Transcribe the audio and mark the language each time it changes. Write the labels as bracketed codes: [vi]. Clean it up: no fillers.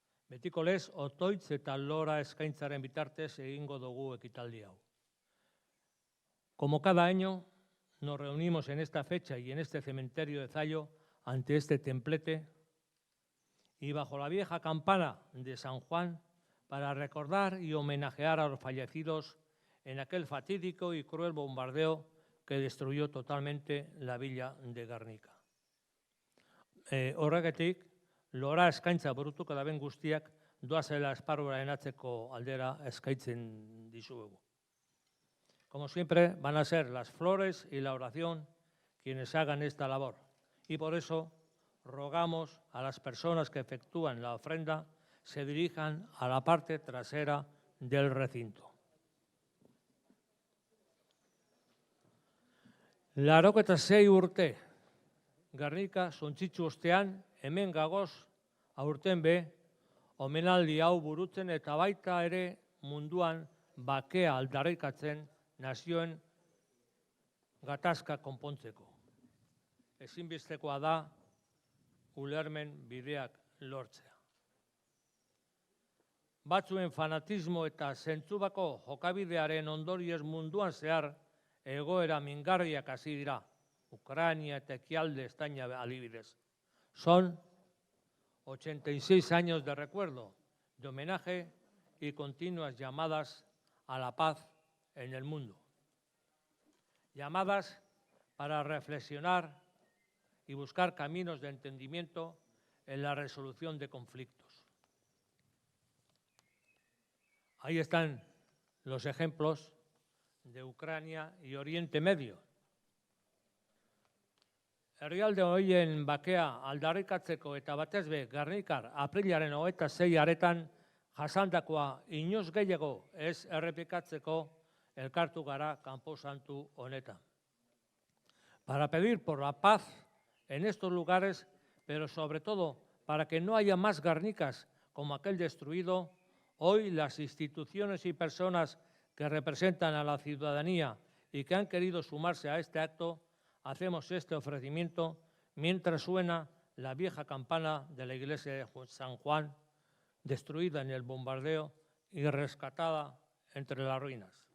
[eu] Betiko lez, otoitz eta lora eskaintzaren bitartez egingo dugu ekitaldi hau. [es] Como cada año, nos reunimos en esta fecha y en este cementerio de Zailo ante este templete y bajo la vieja campana de San Juan para recordar y homenajear a los fallecidos en aquel fatídico y cruel bombardeo que destruyó totalmente la villa de Gernika. [eu] Horregatik, lora eskaintza burutuko daben guztiak doazela esparrura enatzeko aldera eskaintzen dizuegu. [es] Como siempre, van a ser las flores y la oración quienes hagan esta labor. Y por eso rogamos a las personas que efectúan la ofrenda se dirijan a la parte trasera del recinto. [eu] Laurogeta 6 urte, Gernika suntsitsu ostean, hemen gagoz aurten be, omenaldi hau burutzen eta baita ere munduan bakea aldarrikatzen nazioen gatazka konpontzeko. Ezinbestekoa da ulermen bideak lortzea. Batzuen fanatismo eta zentzubako jokabidearen ondorioz munduan zehar egoera mingarriak hasi dira, Ucrania eta ekialde España adibidez. [es] Son 86 años de recuerdo, de homenaje y continuas llamadas a la paz en el mundo. Llamadas para reflexionar y buscar caminos de entendimiento en la resolución de conflictos. Ahí están los ejemplos de Ucrania y Oriente Medio. [eu] Herrialde horien bakea aldarrikatzeko eta batez be Gernikar aprilaren 26 aretan jasandakoa inoiz gehiago ez errepikatzeko elkartu gara kanposantu honetan. [es] Para pedir por la paz en estos lugares, pero sobre todo para que no haya más Gernikas como aquel destruido, hoy las instituciones y personas que representan a la ciudadanía y que han querido sumarse a este acto, hacemos este ofrecimiento mientras suena la vieja campana de la iglesia de San Juan, destruida en el bombardeo y rescatada entre las ruinas.